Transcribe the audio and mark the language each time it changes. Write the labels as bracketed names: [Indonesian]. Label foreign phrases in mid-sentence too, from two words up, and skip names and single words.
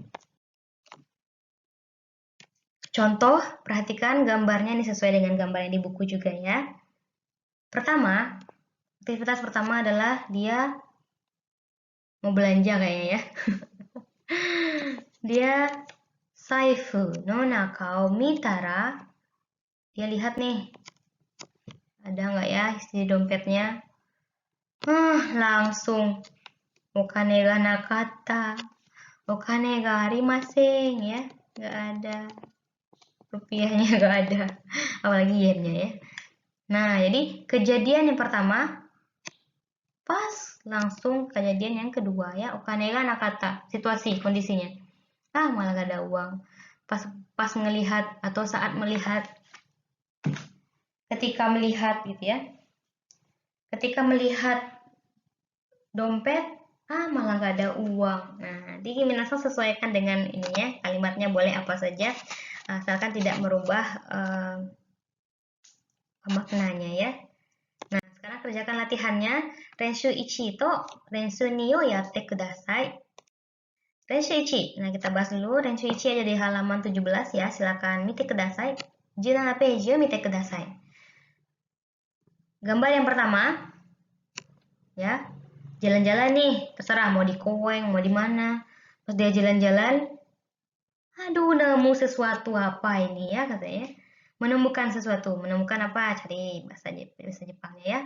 [Indonesian] Contoh, perhatikan gambarnya ini sesuai dengan gambar yang di buku juga ya. Pertama, aktivitas pertama adalah dia mau belanja kayaknya ya. [Japanese] Dia 財布の中を見たら. [Indonesian] Dia lihat nih, ada nggak ya isi dompetnya. Langsung [Japanese] お金がなかった、お金がありません [Indonesian] ya, nggak ada rupiahnya, nggak ada, apalagi yennya ya. Nah, jadi kejadian yang pertama pas langsung kejadian yang kedua ya, [Japanese] お金がなかった, [Indonesian] situasi kondisinya, malah gak ada uang. Pas melihat atau saat melihat, ketika melihat gitu ya, ketika melihat dompet, malah gak ada uang. Nah, jadi minasan sesuaikan dengan ininya, kalimatnya boleh apa saja, asalkan tidak merubah maknanya ya. Nah, sekarang kerjakan latihannya. [Japanese] 練習1と練習2をやってください. Renshu 1. [Indonesian] Nah, kita bahas dulu. Renshu 1 ada di halaman 17 ya. [Japanese] Silakan 見てください. 17ページを見てください. [Indonesian] Gambar yang pertama ya. Jalan-jalan nih, terserah mau di Koeng, mau di mana. Pas dia jalan-jalan, aduh nemu sesuatu apa ini ya katanya. Menemukan sesuatu, menemukan apa? Cari bahasa Jepangnya ya.